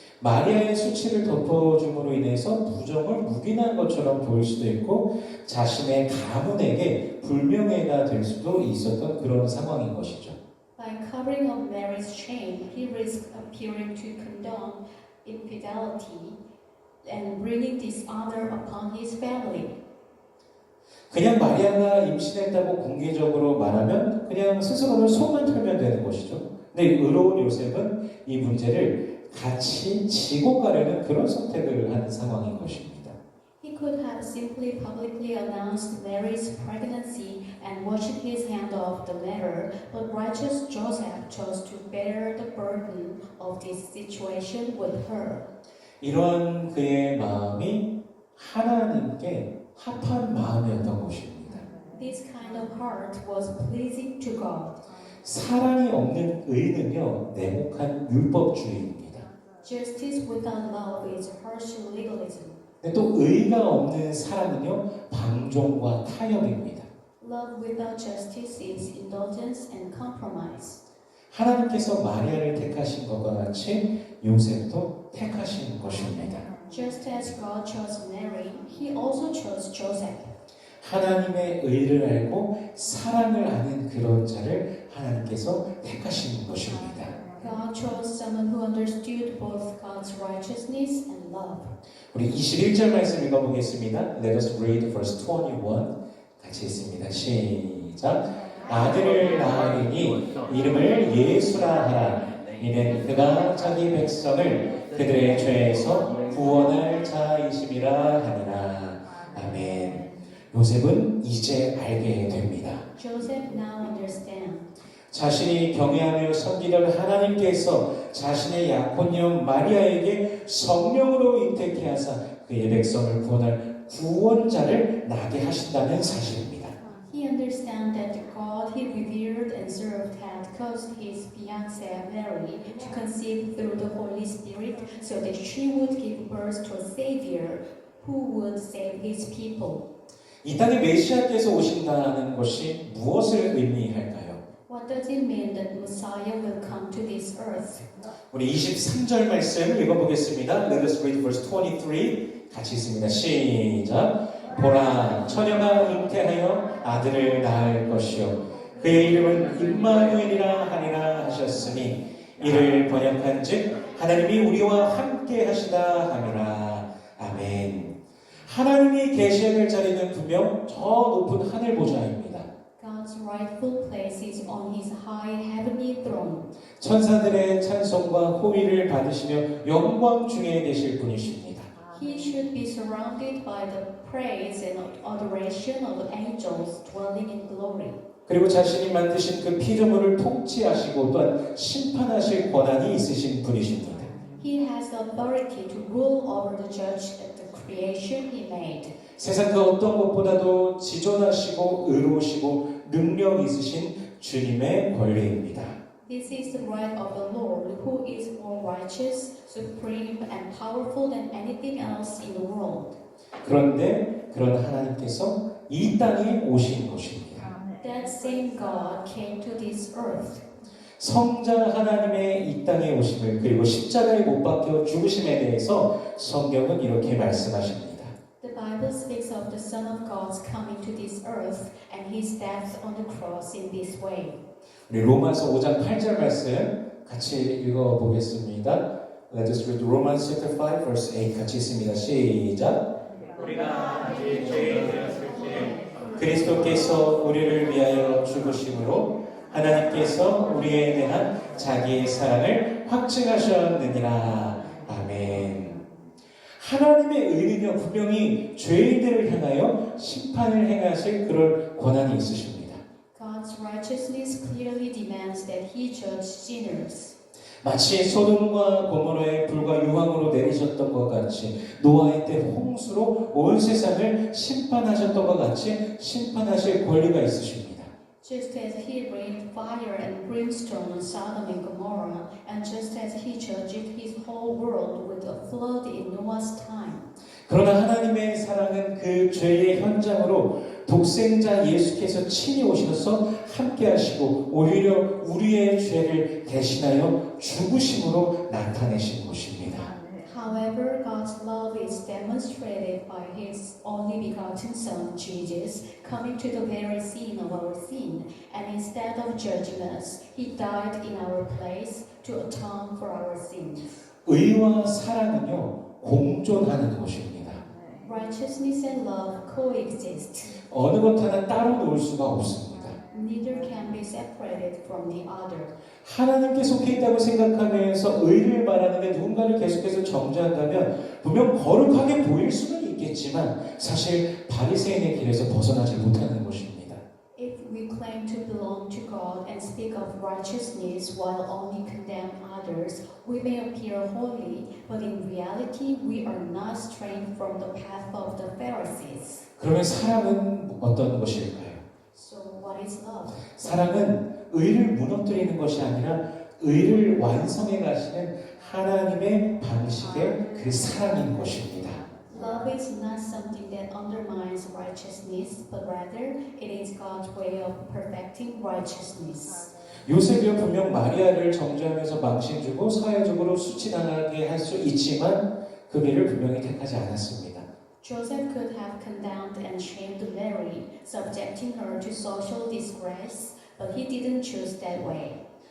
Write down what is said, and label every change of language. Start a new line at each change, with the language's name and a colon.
Korean: 마리아의 수치를 덮어줌으로 인해서 부정을 묵인한 것처럼 보일 수도 있고 자신의 가문에게 불명예가 될 수도 있었던 그런 상황인 것이죠.
English: By covering up Mary's shame, he risked appearing to condone infidelity and bringing dishonor upon his family.
Korean: 그냥 마리아가 임신했다고 공개적으로 말하면 그냥 스스로는 속만 털면 되는 것이죠. 근데 의로운 요셉은 이 문제를 같이 지고 가려는 그런 선택을 하는 상황인 것입니다.
English: He could have simply publicly announced Mary's pregnancy and washed his hand off the matter, but righteous Joseph chose to bear the burden of this situation with her.
Korean: 이러한 그의 마음이 하나님께 합한 마음이었던 것입니다.
English: This kind of heart was pleasing to God.
Korean: 사랑이 없는 의는요, 냉혹한 율법주의입니다.
English: Justice without love is harsh legalism.
Korean: 근데 또 의가 없는 사랑은요, 방종과 타협입니다.
English: Love without justice is indulgence and compromise.
Korean: 하나님께서 마리아를 택하신 것과 같이 요셉도 택하신 것입니다.
English: Just as God chose Mary, He also chose Joseph.
Korean: 하나님의 의를 알고 사랑을 아는 그런 자를 하나님께서 택하신 것입니다.
English: God chose someone who understood both God's righteousness and love.
Korean: 우리 21절 말씀 읽어보겠습니다.
English: Let us read verse 21.
Korean: 같이 있습니다. 시작. 아들을 낳으리니 이름을 예수라 하라. 이는 그가 자기 백성을 그들의 죄에서 구원할 자이심이라 하니라. 아멘. 요셉은 이제 알게 됩니다.
English: Joseph now understands.
Korean: 자신이 경외하며 섬기던 하나님께서 자신의 약혼녀 마리아에게 성령으로 잉태케 하사 그의 백성을 구원할 구원자를 낳게 하신다는 사실입니다.
English: He understands that the God he revered and served had caused his fiancée Mary to conceive through the Holy Spirit so that she would give birth to a Savior who would save his people.
Korean: 이 땅에 메시아께서 오신다는 것이 무엇을 의미할까요?
English: What does it mean that Messiah will come to this earth?
Korean: 우리 23절 말씀 읽어보겠습니다.
English: Let us read verse 23.
Korean: 같이 있습니다. 시작. 보라 처녀가 잉태하여 아들을 낳을 것이요 그의 이름은 임마누엘이라 하리라 하셨으니 이를 번역한즉 하나님이 우리와 함께 하시다 함이라. 아멘. 하나님이 계셔야 될 자리는 분명 저 높은 하늘 보좌입니다.
English: God's rightful place is on his high heavenly throne.
Korean: 천사들의 찬송과 호의를 받으시며 영광 중에 계실 분이십니다.
English: He should be surrounded by the praise and adoration of angels dwelling in glory.
Korean: 그리고 자신이 만드신 그 피조물을 통치하시고 또한 심판하실 권한이 있으신 분이십니다.
English: He has authority to rule over the judge at the creation he made.
Korean: 세상 그 어떤 것보다도 지존하시고 의로우시고 능력 있으신 주님의 권리입니다.
English: This is the right of the Lord, who is more righteous, supreme, and powerful than anything else in the world.
Korean: 그런데 그런 하나님께서 이 땅에 오신 것입니다.
English: That same God came to this earth.
Korean: 성자 하나님의 이 땅에 오심을 그리고 십자가에 못 박혀 죽으심에 대해서 성경은 이렇게 말씀하십니다.
English: The Bible speaks of the Son of God's coming to this earth and his death on the cross in this way.
Korean: 우리 로마서 5장 8절 말씀 같이 읽어보겠습니다.
English: Let us read Romans chapter 5 verse 8
Korean: 같이 읽습니다. 시작. 우리가 아직 죄인 되었을 때 그리스도께서 우리를 위하여 죽으심으로 하나님께서 우리에 대한 자기의 사랑을 확증하셨느니라. 아멘. 하나님의 의는요 분명히 죄인들을 향하여 심판을 행하실 그런 권한이 있으십니다.
English: God's righteousness clearly demands that he judge sinners.
Korean: 마치 소돔과 고모라의 불과 유황으로 내리셨던 것 같이 노아의 때 홍수로 온 세상을 심판하셨던 것 같이 심판하실 권리가 있으십니다.
English: Just as he rained fire and brimstone on Sodom and Gomorrah, and just as he judged his whole world with a flood in Noah's time.
Korean: 그러나 하나님의 사랑은 그 죄의 현장으로 독생자 예수께서 친히 오셔서 함께 하시고 오히려 우리의 죄를 대신하여 죽으심으로 나타내신 것입니다.
English: However, God's love is demonstrated by his only begotten Son, Jesus, coming to the very scene of our sin, and instead of judging us, he died in our place to atone for our sins.
Korean: 의와 사랑은요 공존하는 것입니다.
English: Righteousness and love coexist.
Korean: 어느 것 하나 따로 놓을 수가 없습니다.
English: Neither can be separated from the other.
Korean: 하나님께 속해 있다고 생각하면서 의를 말하는데 누군가를 계속해서 정죄한다면 분명 거룩하게 보일 수는 있겠지만 사실 바리새인의 길에서 벗어나지 못하는 것입니다.
English: If we claim to belong to God and speak of righteousness while only condemn others, we may appear holy, but in reality we are not straying from the path of the Pharisees.
Korean: 그러면 사랑은 어떤 것일까요?
English: So what is love?
Korean: 사랑은 의를 무너뜨리는 것이 아니라 의를 완성해 가시는 하나님의 방식의 그 사랑인 것입니다.
English: Love is not something that undermines righteousness, but rather it is God's way of perfecting righteousness.
Korean: 요셉이요 분명 마리아를 정죄하면서 망신 주고 사회적으로 수치당하게 할 수 있지만 그 길을 분명히 택하지 않았습니다.
English: Joseph could have condemned and shamed Mary, subjecting her to social disgrace, but he didn't choose that way.